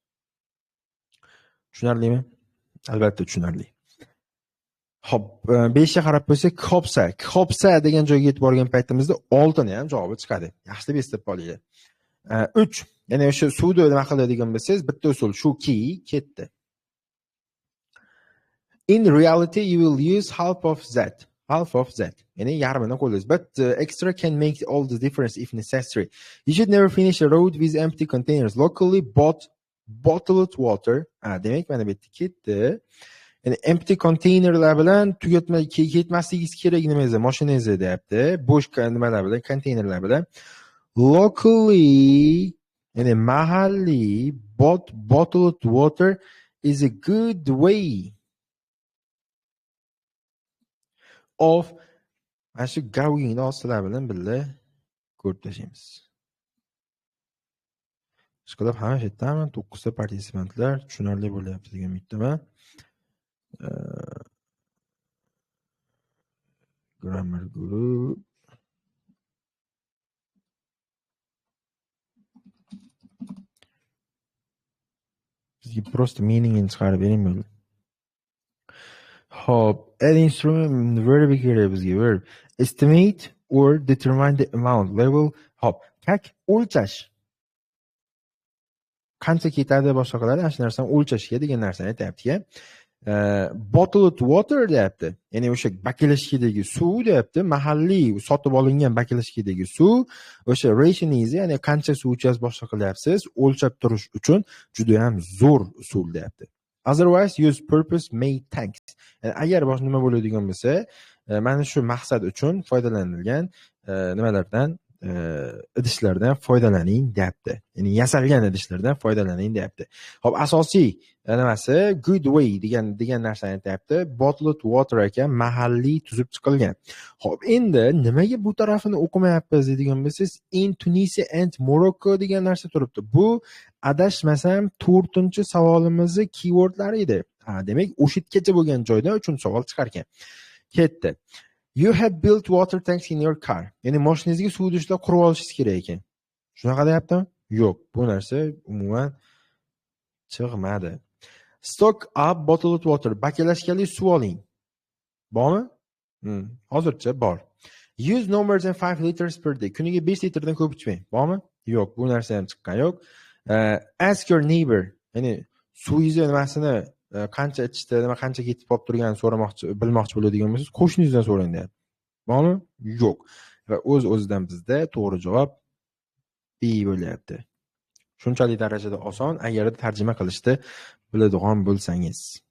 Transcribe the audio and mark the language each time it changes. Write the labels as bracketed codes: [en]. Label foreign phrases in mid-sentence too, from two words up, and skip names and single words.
[uz] Tushunarlimi? Albatta tushunarli. Xo'p, 5 ga qarab qo'ysak, Khopsa degan joyga yetib borgan paytimizda 6 ni ham javobi chiqadi. Yaxshilab eslatib qo'yinglar. 3, ya'ni o'sha suvni nima qiladigan bo'lsangiz, bitta usul shuki ketdi. [en] In reality you will use half of that. [uz] Ya'ni yarmini qo'llaysiz. [en] But extra can make all the difference if necessary. You should never finish a road with empty containers. Locally bottled water. [uz] Demak, mana bu yerda ketdi. Yani [en] empty containerlar [uz] bilan ketmasligingiz kerak nimangiz, mashinangizda deyapti. Bo'sh nimalar bilan, konteynerlar bilan. [en] Locally, [uz] ya'ni mahalliy [en] bottled water is a good way of [uz] mana shu going ostilar bilan birga ko'rib tashlaymiz. Ishqilib hamma yerdan 9 ta participantlar tushunarli bo'lyapti degan umiddaman. Grammar group bizga просто meaningini chiqarib bering bo'ldi. Hop, [en] add instrument verb [uz] kerak bizga, [en] verb. Estimate or determine the amount, level. [uz] Hop, как o'lchash. Qancha ketadi boshqa qiladi, ana shu narsani o'lchashga degan narsani aytayapti-ya. [en] Bottled water [uz] deyapti. Ya'ni o'sha bakelashkidagi suv deyapti. Mahalliy sotib olingan bakelashkidagi suv, o'sha rationingiz, ya'ni qancha suv ichasiz boshqa qilyapsiz, o'lchab turish uchun juda ham zo'r usul deyapti. [en] Otherwise use purpose made tanks. [uz] Yani agar boshqa nima bo'ladigan bo'lsa, mana shu maqsad uchun foydalanilgan nimalardan, idishlardan foydalaning deyapti. Ya'ni yasalgan idishlardan foydalaning deyapti. Xo'p, asosiy nimasi [en] good way [uz] degan narsani aytayapti. [en] Bottled water [uz] ekan, mahalliy tuzib chiqilgan. Xo'p, endi nimaga bu tarafini o'qimayapmiz degan bo'lsangiz, [en] in Tunisia and Morocco [uz] degan narsa turibdi. Bu adashmasam 4-savolimizning keywordlari edi. Demak, o'shitgacha bo'lgan joyda 3-savol chiqar ekan. Ketdi. [en] You have built water tanks in your car. [uz] Ya'ni mashinangizga suv idishlar qurib olishingiz kerak ekan. Shunaqa deyaptimi? Yo'q, bu narsa umuman chiqmadi. [en] Stock up bottled water. [uz] Bakelashkali suv oling. Bormi? Hozircha bor. [en] Use no more than 5 liters per day. [uz] Kuniga 5 litrdan ko'p ichmang. Bormi? Yo'q, bu narsa ham chiqqan yo'q. [en] Ask your neighbor. [uz] Ya'ni suvingizni nimasini qancha ichishda, nima qancha ketib qolib turganini so'ramoqchi, bilmoqchi bo'ladigan bo'lsangiz, qo'shningizdan so'rang deyapti. Bormi? Yo'q. Va o'z-o'zidan bizda to'g'ri javob B bo'lyapti. Shunchalik darajada oson, agarda tarjima qilishni biladigan bo'lsangiz.